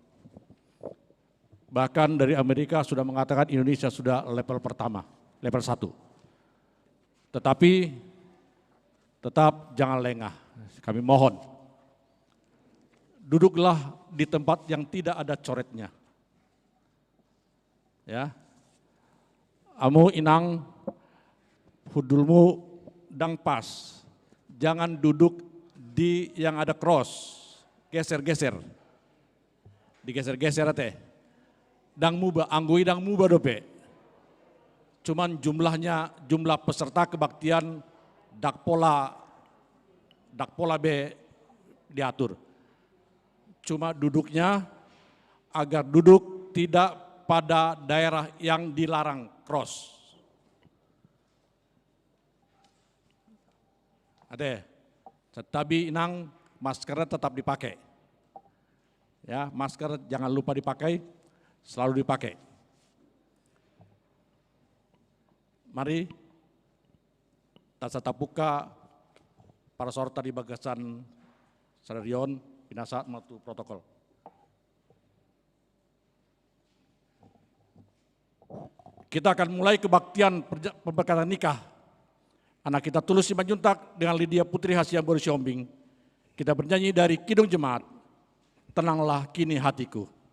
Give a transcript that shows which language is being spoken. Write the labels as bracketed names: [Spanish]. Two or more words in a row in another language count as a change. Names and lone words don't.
[Indonesian] Bahkan dari Amerika sudah mengatakan Indonesia sudah level pertama, level 1. Tetapi tetap jangan lengah, kami mohon. Duduklah di tempat yang tidak ada coretnya. Ya. [Batak Toba] Amu inang hudulmu dang pas. [Indonesian] Jangan duduk di yang ada cross. Geser-geser. Digeser-geser teh. [Batak Toba] Dang muba, anggui dang muba dope. [Indonesian] Cuman jumlah peserta kebaktian dakpola B diatur. Cuma duduknya agar duduk tidak pada daerah yang dilarang cross. Ade, tetapi inang maskernya tetap dipakai. Ya, masker jangan lupa dipakai, selalu dipakai. [Batak Toba] Mari tasatapuka para sorta di bagasan Sararion binasa matu protokol. [Indonesian] Kita akan mulai kebaktian pemberkatan nikah anak kita Tulus Simanjuntak dengan Lydia Putri Hasian Boru Sihombing. Kita bernyanyi dari Kidung Jemaat, Tenanglah Kini Hatiku.